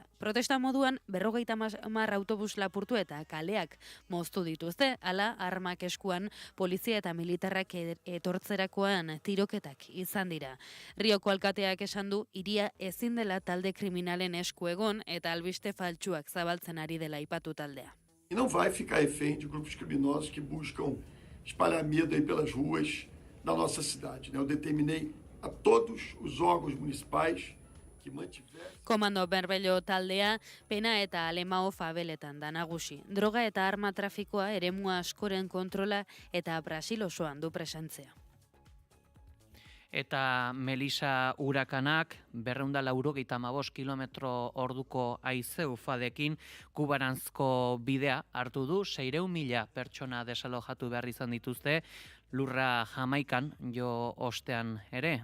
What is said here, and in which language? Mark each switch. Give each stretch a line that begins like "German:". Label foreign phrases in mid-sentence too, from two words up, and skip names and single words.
Basque: Protesta moduan 50 autobus lapurtu eta kaleak moztu dituzte, hala armak eskuan polizia eta militarrak etortzerakoan tiroketak izan dira. Rioko alkateak esan du hiria ezin dela talde kriminalen esku egon eta albiste faltsuak zabaltzen ari dela aipatu taldea.
Portuguese: E não vai ficar refém de grupos criminosos que buscam espalhar medo aí pelas ruas da nossa cidade. Eu determinei a todos os órgãos municipais que mantiveram.
Basque: Komando Berbello taldea pena eta alemao fabeletan da nagusi. Droga eta arma trafikoa eremua askoren kontrola eta Brasil osoan du presentzia. Eta Melissa urakanak 295 kilometro orduko haize ufadekin Kubaranzko bidea hartu du, 600.000 pertsona desalojatu behar izan dituzte, lurra Jamaikan jo ostean ere.